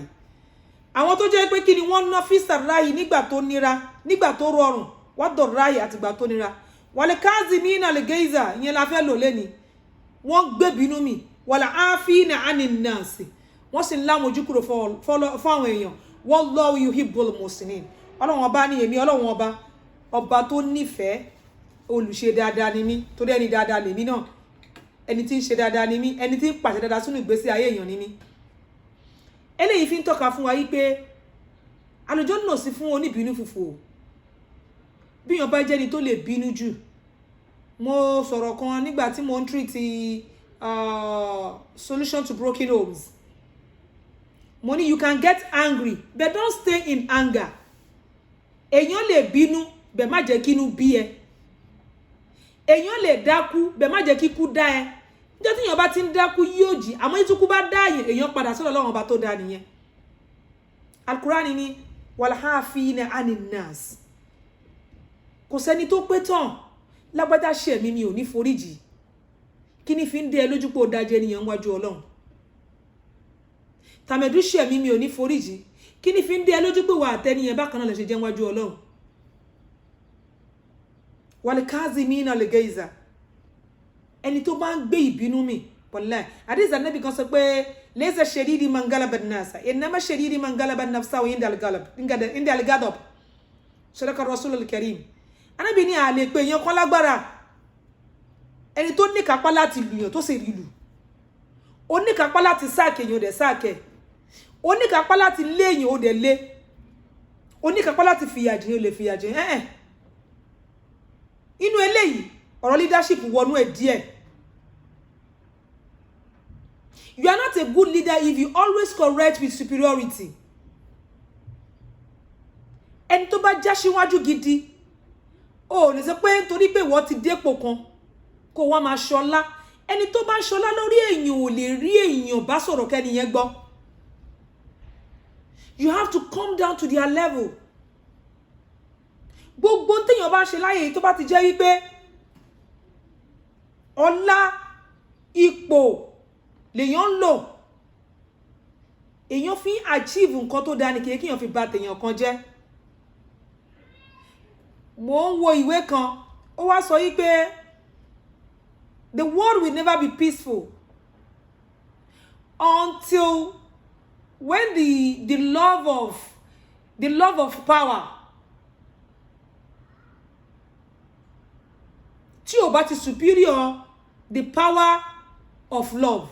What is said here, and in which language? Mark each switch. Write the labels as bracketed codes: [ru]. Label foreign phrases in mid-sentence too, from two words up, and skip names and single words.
[yo] Àwọn tó jẹ́ pé kí ni wọ́n ná fi sarrahi nígbà tó nira, nígbà tó rọrùn, [ar] والضراء [yo] àtìgbà tó nira. [ar] والكاظمين الغيظ [yo] ìyẹn la fẹ́ lò lẹ́ni. Wọ́n gbé bínú mi. [ar] والعافين عن الناس. [yo] Wọ́n sì ń lámojú kúrò fún àwọn èèyàn. [ar] والله يحب المحسنين. [yo] Ọlọ́run ọba ní èmi Ọlọ́run ọba tó nífẹ̀ẹ́ olùṣe dáadáa ni mí torí ẹni dáadáa lèmi náà. Ẹni tí ń ṣe dáadáa ni mí, ẹni tí ń pàṣẹ dáadáa sínú ìgbésí ayé èèyàn ni mí. Eléyìí fi ń tọ́ka fún wa yí pé àlùjànnà sí fún oníbínú fùfù. Bí èèyàn bá jẹ́ni tó lè bínú jù. Mo sọ̀rọ̀ kan nígbà tí mo ń [en] treat solution to broken homes. Money, you can get angry, but don't stay in anger. [yo] Èyàn lè bínú, bẹ̀ má jẹ́ kí inú bí ẹ. Èyàn lè dákú, bẹ̀ má jẹ́ kí ikú dá ẹ. Ǹjẹ́ tí èyàn bá ti ń dákú yóò jí, àmọ́ tí ikú bá dá èyàn padà sọ́dọ̀ Ọlọ́run Ọba tó dá nìyẹn. [ar] Al-Qur'ani ni والعافين عن الناس. [yo] Kò sẹ́ni tó pé tán. Lágbájá ṣẹ̀ mí mi ò ní foríjì. Kí ni fi ń dé ẹ lójú pé ó dájẹ́ ènìyàn wájú Ọlọ́run? Tàmẹ̀dú ṣẹ̀ mí mi ò ní foríjì. Kí ni fi ń dé ẹ lójú pé wà àtẹniyàn bákan náà lè ṣe jẹ́ wájú Ọlọ́run? [ar] والكاظمين الغيظ. [yo] Ẹni tó bá ń gbé ìbínú mì, wallahi. Hadith Ànábì kan sọ pé [ar] ليس الشديد من غلب الناس إنما الشديد من غلب النفس عند الغضب. صدق رسول الكريم. [yo] Ànábì ní a lè pè èyàn kan lágbára. Ẹni tó ní kápá láti lùyàn tó sì rí lù. Ó ní kápá láti sáàkì èyàn dẹ̀ sáàkì. Ó ní kápá láti lé èyàn ó dẹ̀ lé. Ó ní kápá láti fìyàjẹ ó lè fìyàjẹ. Inú eléyìí ọ̀rọ̀ leadership wọnú ẹ̀ díẹ̀. [en] You are not a good leader if you always correct with superiority. [yo] Ẹni tó bá já síwájú gidi, ó ní sọ pé nítorí pé wọ́n ti dépò kan kó wá máa ṣọlá. Ẹni tó bá ṣọlá lórí èèyàn ò lè rí èèyàn bá sọ̀rọ̀ kẹ́ni yẹn gbọ́. [en] You have to come down to their level. [yo] Gbogbo téèyàn bá ṣe láyé tó bá ti jẹ́ wípé ọlá ipò lèyàn ń lò, èyàn fi ń achieve nǹkan tó dáa ní kí èyàn fi bà tèèyàn kan jẹ́. Mo ń wo ìwé kan, ó wá sọ wípé [en] the world will never be peaceful until when the love of power [yo] tí ó bá ti [en] superior the power of love.